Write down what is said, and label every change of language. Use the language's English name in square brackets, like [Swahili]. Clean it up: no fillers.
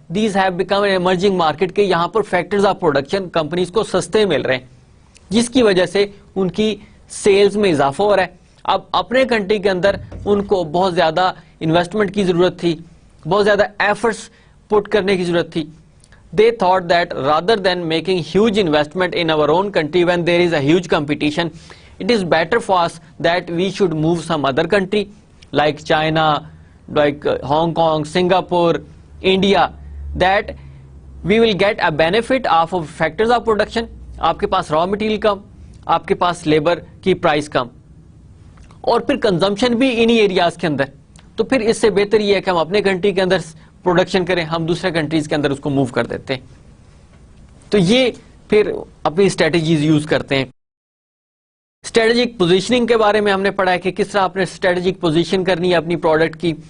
[English] these have become an emerging market, [Urdu] کہ یہاں پر factors of production companies کو سستے مل رہے ہیں, جس کی وجہ سے ان کی سیلز میں اضافہ ہو رہا ہے. اب اپنے کنٹری کے اندر ان کو بہت زیادہ انویسٹمنٹ کی ضرورت تھی, بہت زیادہ ایفرٹس پٹ کرنے کی ضرورت تھی. [English] They thought that rather than making huge investment in our own country when there is a huge competition, it is better for us that we should move some other country like China, like Hong Kong, Singapore, India, that we will get a benefit of factors of production. [Urdu] آپ کے پاس raw material کم, آپ کے پاس labour کی price کم, اور پھر consumption بھی انہی areas کے اندر. تو پھر اس سے بہتر یہ ہے کہ ہم اپنے کنٹری کے اندر پروڈکشن کریں, ہم دوسرے کنٹریز کے اندر اس کو موو کر دیتے ہیں. تو یہ پھر اپنی اسٹریٹجیز یوز کرتے ہیں. اسٹریٹجک پوزیشننگ کے بارے میں ہم نے پڑھا ہے کہ کس طرح آپ نے اسٹریٹجک پوزیشن کرنی ہے اپنی پروڈکٹ کی.